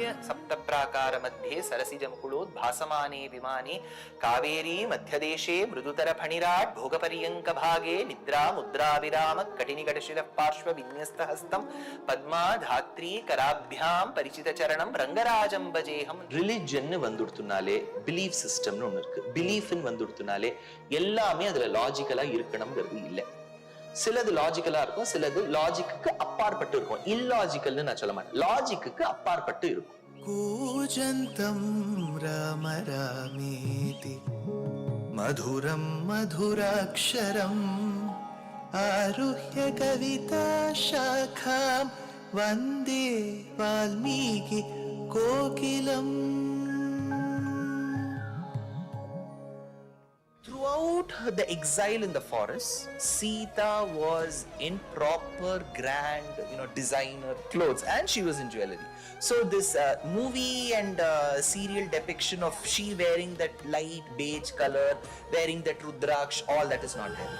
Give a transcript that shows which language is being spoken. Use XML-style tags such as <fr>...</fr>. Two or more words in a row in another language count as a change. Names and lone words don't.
<sa>सप्तप्राकार मध्ये सरसिजमुकुलोद्भासमाने विमाने कावेरी मध्यदेशे मृदुतर फणिराट् भोगपर्यंक भागे निद्रा मुद्रा विराम कटिनिकटशिरः पार्श्व विन्यस्त हस्तं पद्मा धात्री कराभ्याम परिचित चरणं रंगराजं भजेहम.</sa> <ta>ரிலிஜன் வந்துடுத்துனாலே</ta> <en>belief system</en> <ta>ஒன்று இருக்கு. பிலீஃப்னு வந்துடுத்துனாலே எல்லாமே அதுல லாஜிக்கலா இருக்கணும்ங்கிறது இல்லை. சிலது லாஜிக்கலா இருக்கும், சிலது லாஜிக்கு அப்பாற்பட்டு இருக்கும். இல்லாஜிக்கல்னு நான் சொல்ல மாட்டேன், லாஜிக்கு அப்பாற்பட்டு இருக்கும்.</ta> <sa>कूजन्तं राम रामेति मधुरं मधुराक्षरम् आरुह्य कविताशाखां वन्दे वाल्मीकि कोकिलम्.</sa> <en>Throughout the exile in the forest, Sita was in proper grand, designer clothes, and she was in jewelry. So this movie and serial depiction of she wearing that light beige color, wearing that rudraksh, all that is not there.</en>